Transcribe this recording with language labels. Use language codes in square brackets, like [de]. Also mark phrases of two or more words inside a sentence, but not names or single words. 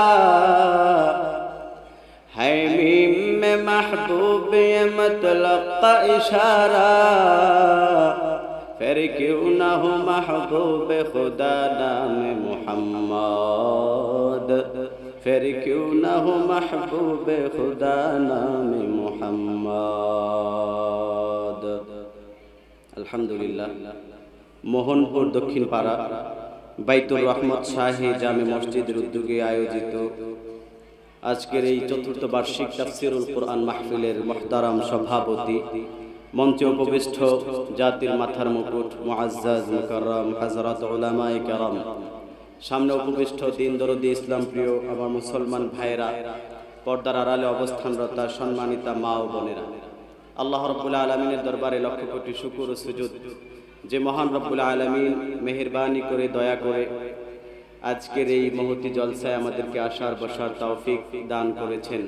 [ur] ہے میم میں محبوب مطلق کا اشارہ، پھر کیوں نہ ہو محبوب خدا نام محمد، پھر کیوں نہ ہو محبوب خدا نام محمد۔ [bn] আলহামদুলিল্লাহ। মোহনপুর দক্ষিণ পাড়া বাইতুর রহমত শাহী জামে মসজিদের উদ্যোগে আয়োজিত আজকের এই চতুর্থ বার্ষিক তাফসীরুল কোরআন মাহফিলের মুহতারাম সভাপতি, মঞ্চে উপবিষ্ট জাতির মাথার মুকুট [ar] معزز مكرم [bn] হযরত উলামায়ে কেরাম, সামনে উপবিষ্ট দিন দরদি ইসলাম প্রিয় আমার মুসলমান ভাইরা, পর্দার আড়ালে অবস্থানরত সম্মানিতা মা ও বোনেরা, আল্লাহ রাব্বুল আলামিনের দরবারে লক্ষ কোটি শুকর ও সুজুদ যে মহান [ar] رب العالمين [bn] মেহেরবানি করে দয়া করে আজকের এই মহতি জলসায় আমাদেরকে আসার বসার তৌফিক দান করেছেন।